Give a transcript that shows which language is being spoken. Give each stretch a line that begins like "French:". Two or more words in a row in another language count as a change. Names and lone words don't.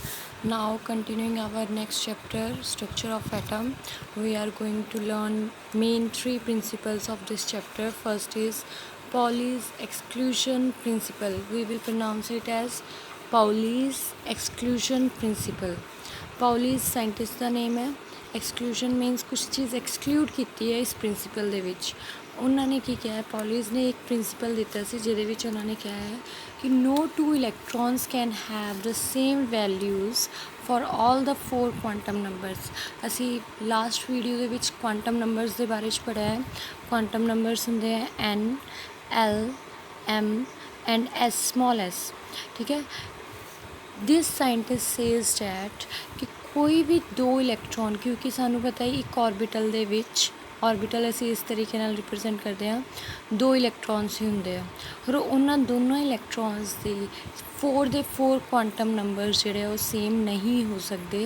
English: Now, continuing our next chapter, structure of atom, we are going to learn main three principles of this chapter. First is Pauli's exclusion principle. We will pronounce it as Pauli's exclusion principle.
Punjabi: Pauli's scientist ਦਾ name ਹੈ।
English: Exclusion means
Punjabi: ਕੁਛ ਚੀਜ਼ exclude ਕੀਤੀ ਹੈ ਇਸ ਪ੍ਰਿੰਸੀਪਲ ਦੇ ਵਿੱਚ। ਉਹਨਾਂ ਨੇ ਕੀ ਕਿਹਾ, ਪੌਲੀਜ਼ ਨੇ ਇੱਕ ਪ੍ਰਿੰਸੀਪਲ ਦਿੱਤਾ ਸੀ ਜਿਹਦੇ ਵਿੱਚ ਉਹਨਾਂ ਨੇ ਕਿਹਾ ਹੈ ਕਿ
English: no two electrons can have the same values for all the four quantum numbers।
Punjabi: ਅਸੀਂ
English: last video
Punjabi: ਦੇ ਵਿੱਚ
English: quantum numbers
Punjabi: ਦੇ ਬਾਰੇ 'ਚ ਪੜ੍ਹਿਆ ਹੈ।
English: quantum numbers
Punjabi: ਹੁੰਦੇ ਹੈ n l m
English: and s small s,
Punjabi: ਠੀਕ ਹੈ।
English: This scientist says that
Punjabi: ਕਿ ਕੋਈ ਵੀ ਦੋ ਇਲੈਕਟ੍ਰੋਨ, ਕਿਉਂਕਿ ਸਾਨੂੰ ਪਤਾ ਹੀ ਇੱਕ ਔਰਬਿਟਲ ਦੇ ਵਿੱਚ, ਔਰਬਿਟਲ ਅਸੀਂ ਇਸ ਤਰੀਕੇ ਨਾਲ ਰਿਪਰੈਜ਼ੈਂਟ ਕਰਦੇ ਹਾਂ, ਦੋ ਇਲੈਕਟ੍ਰੋਨਸ ਹੀ ਹੁੰਦੇ ਆ। ਔਰ ਉਹਨਾਂ ਦੋਨੋਂ ਇਲੈਕਟ੍ਰੋਨਸ ਦੇ
English: four quantum numbers
Punjabi: ਜਿਹੜੇ ਉਹ ਸੇਮ ਨਹੀਂ ਹੋ ਸਕਦੇ।